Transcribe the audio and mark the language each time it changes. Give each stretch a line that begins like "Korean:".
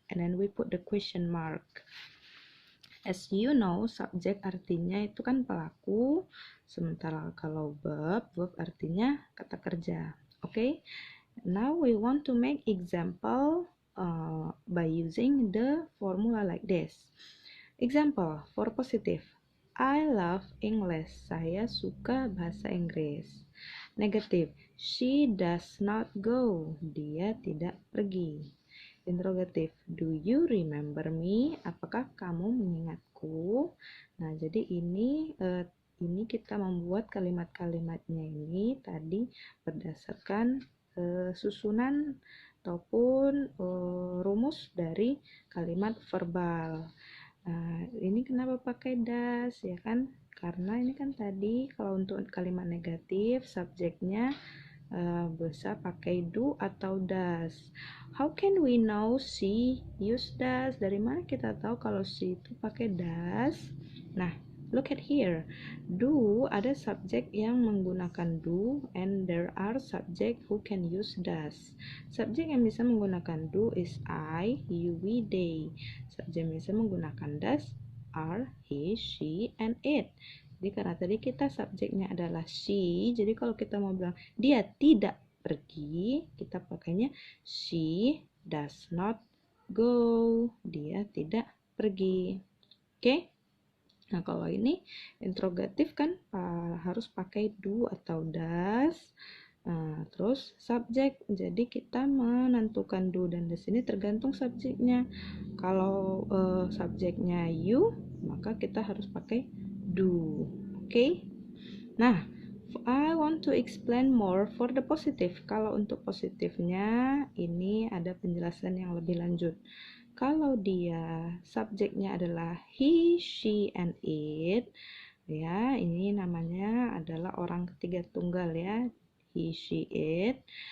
English: And then we put the question mark.
Indonesian: As you know, subject artinya itu kan pelaku, sementara kalau verb artinya kata kerja.
English: Okay, now we want to make example by using the formula like this. Example for positive, I love English.
Indonesian: Saya suka bahasa Inggris.
English: Negative, she does not go.
Indonesian: Dia tidak pergi.
English: Interrogative, do you remember me?
Indonesian: Apakah kamu mengingatku? Nah, jadi ini kita membuat kalimat-kalimatnya ini tadi berdasarkan susunan ataupun rumus dari kalimat verbal. Ini kenapa pakai does, ya kan? Karena ini kan tadi kalau untuk kalimat negatif subjeknya bisa pakai do atau does.
English: How can we know she use does?
Indonesian: Dari mana kita tahu kalau she itu pakai does? Nah,
English: look at here.
Indonesian: Do ada subjek yang menggunakan do,
English: and there are subject who can use does.
Indonesian: Subjek yang bisa menggunakan do
English: is I, you, we, they.
Indonesian: Subjek yang bisa menggunakan does
English: are he, she, and it.
Indonesian: Jadi karena tadi kita subjeknya adalah she, jadi kalau kita mau bilang dia tidak pergi, kita pakainya
English: she does not go.
Indonesian: Dia tidak pergi. Oke? Nah, kalau ini interrogatif kan harus pakai do atau does. Nah, terus subjek. Jadi kita menentukan do dan does ini tergantung subjeknya. Kalau subjeknya you, maka kita harus pakai do. Okay?
English: Nah, I want to explain more for the positive.
Indonesian: Kalau untuk positifnya, ini ada penjelasan yang lebih lanjut. Kalau dia subjeknya adalah he, she, and it, ya, ini namanya adalah orang ketiga tunggal ya, he, she, it.